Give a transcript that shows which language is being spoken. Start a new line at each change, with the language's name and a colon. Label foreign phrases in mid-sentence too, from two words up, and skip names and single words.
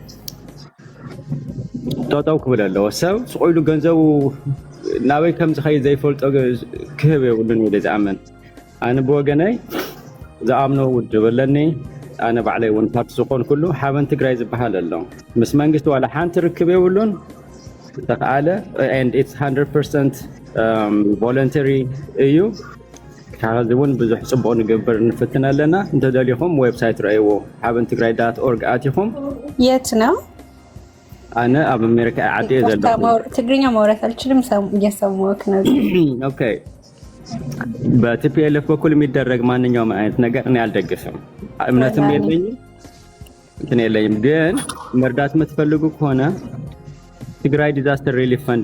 Tigrinya: ጠጠው ክብል ኣለዎ ሰብ ስቆኢሉ ገንዘቡ ናበይ ከም ዝኸይድ ዘይፈልጦ ክህብ የብሉን ኢለ ዝኣምን ኣነ ብወገነይ ዝኣምኖ ውድብ ኣለኒ ኣነ ባዕለይ እውን ፓርቲ ዝኾን ኩሉ ሓበን ትግራይ ዝበሃል ኣሎ ምስ መንግስቲ ዋላ ሓንቲ ርክብ የብሉን ተኸኣለ
English: and it's 100% voluntary
Tigrinya: እዩ ካዚ እውን ብዙሕ ፅቡቅ ንገብር ንፍትን ኣለና እንተደሊኹም ዌብሳይት ረእይዎ habentigray.org ኣቲኹም
Amharic: የት ነው
Tigrinya: ኣነ ኣብ ኣሜሪካ ዓዲ ዘለኹ
Amharic: ትግርኛ ማውራት አልችልም እየሰማሁህ ነው ኦኬ በቲፒኤልኤፍ በኩል የሚደረግ ማንኛውም አይነት ነገር እኔ አልደግፍም እምነትም የለኝም እንትን የለኝም ግን መርዳት የምትፈልጉ ከሆነ ትግራይ ዲዛስተር ሪሊፍ ፈንድ